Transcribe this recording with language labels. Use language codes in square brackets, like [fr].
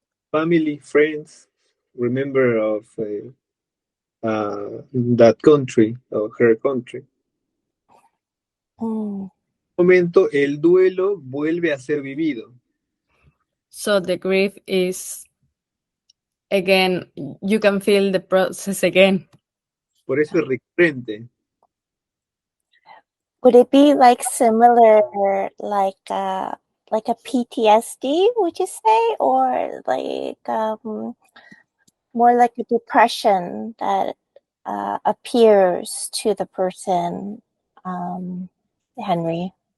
[en] family, friends, remember of that country or her country. [es] Momento el duelo vuelve a ser vivido. [en] So the grief is, again, you can feel the process again. [es] Por eso es recurrente. [en] Would it be like similar, like a PTSD, would you say, or like more like a depression that appears to the person, Henry?